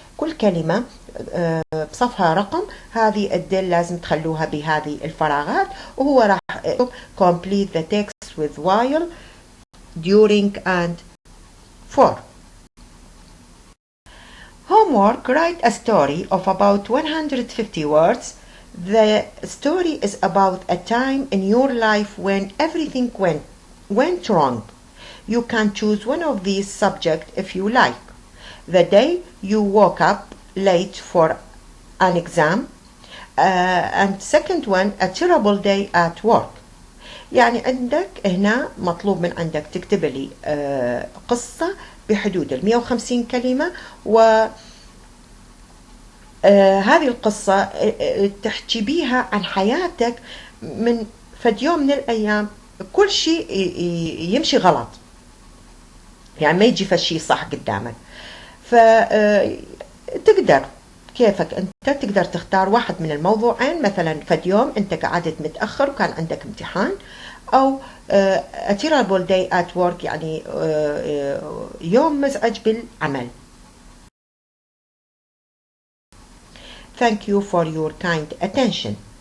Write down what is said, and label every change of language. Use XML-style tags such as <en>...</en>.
<ar>كل كلمة بصفها رقم، هذه الدل لازم تخلوها بهذه الفراغات، وهو راح</ar> <en>complete the text with while, during and for. Homework: write a story of about 150 words. The story is about a time in your life when everything went wrong. You can choose one of these subjects if you like. The day you woke up late for an exam, and second one, a terrible day at work.</en> <ar>يعني عندك هنا مطلوب من عندك تكتب لي قصة بحدود 150 كلمة، و هذه القصة تحكي بيها عن حياتك من فد يوم من الأيام كل شيء يمشي غلط، يعني ما يجي فشي صح قدامك. فتقدر كيفك أنت تقدر تختار واحد من الموضوعين، مثلا فد يوم أنت قعدت متأخر وكان عندك امتحان، أو</ar> <en>a terrible day at work</en> <ar>يعني يوم مزعج بالعمل.</ar> <en>Thank you for your kind attention.</en>